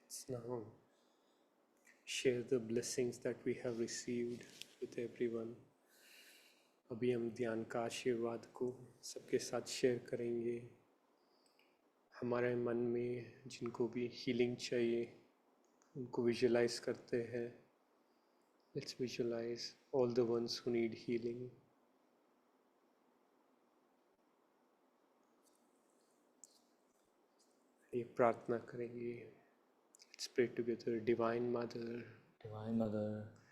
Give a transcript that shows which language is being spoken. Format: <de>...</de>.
<en>now share the blessings that we have received with everyone.</en> <hi>अभी हम ध्यान का आशीर्वाद को सबके साथ शेयर करेंगे. हमारे मन में जिनको भी हीलिंग चाहिए उनको विजुलाइज करते हैं.</hi> <en>Let's visualize all the ones who need healing.</en> <hi>ये प्रार्थना करेंगे.</hi> <en>Let's pray together. Divine Mother, Divine Mother,</en>